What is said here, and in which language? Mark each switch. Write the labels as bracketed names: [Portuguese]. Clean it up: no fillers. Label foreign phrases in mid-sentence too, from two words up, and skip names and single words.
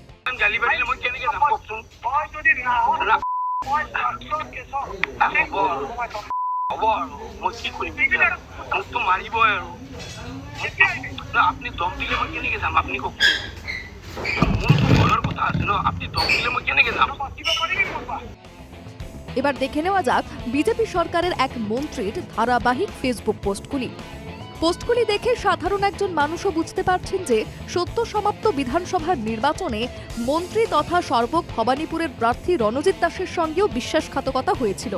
[Assamese] আপনি দম দিলে মই কেনেকে যাম? আপনি কওকচোন, ঘৰৰ কথা আছে ন? আপনি দম দিলে মই কেনেকে যাম? [Bangla] এবার দেখে নেওয়া যাক বিজেপি সরকারের এক মন্ত্রীর ধারাবাহিক ফেসবুক পোস্টগুলি দেখে সাধারণ একজন মানুষও বুঝতে পারছেন যে সদ্য সমাপ্ত বিধানসভার নির্বাচনে মন্ত্রী তথা সর্বক ভবানীপুরের প্রার্থী রণজিৎ দাসের সঙ্গেও বিশ্বাসঘাতকতা হয়েছিল।